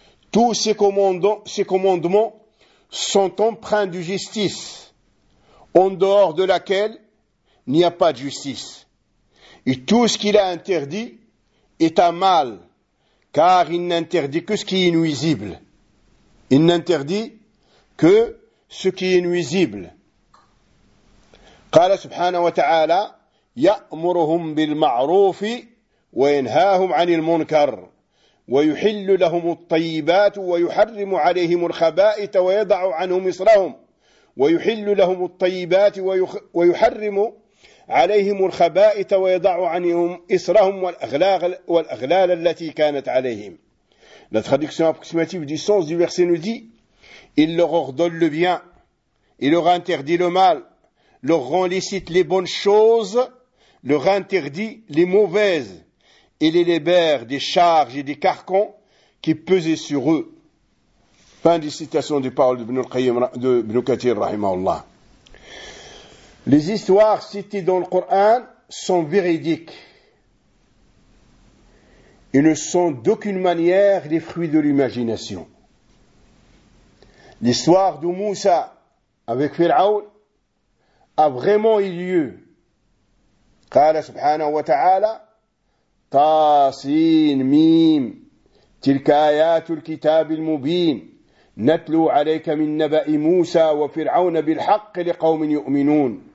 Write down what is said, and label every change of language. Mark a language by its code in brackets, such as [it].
[fr] Tous ces commandements sont empreints de justice, en dehors de laquelle il n'y a pas de justice. Et tout ce qu'il a interdit est un mal, car il n'interdit que ce qui est nuisible. Il n'interdit que ce qui est nuisible. [ar] قال سبحانه وتعالى يأمرهم بالمعروف وينهاهم عن المنكر ويحل لهم الطيبات ويحرم عليهم الخبائث ويضع عنهم إصرهم ويحل لهم الطيبات ويحرم عليهم الخبائث ويضع عنهم إصرهم والأغلال التي كانت عليهم. [fr] La traduction approximative du sens du verset nous dit: il leur ordonne le bien, il leur interdit le mal, leur rend licite les bonnes choses, leur interdit les mauvaises, et les libère des charges et des carcans qui pesaient sur eux. Fin de citation des paroles de Ibn Kathir, rahimahullah. Les histoires citées dans le Coran sont véridiques. Ils ne sont d'aucune manière les fruits de l'imagination. L'histoire de Moussa avec Pharaon a vraiment eu lieu. [ar] قال سبحانه وتعالى طاسين ميم تلك آيات الكتاب المبين نتلو عليك من نبأ موسى وفرعون بالحق لقوم يؤمنون.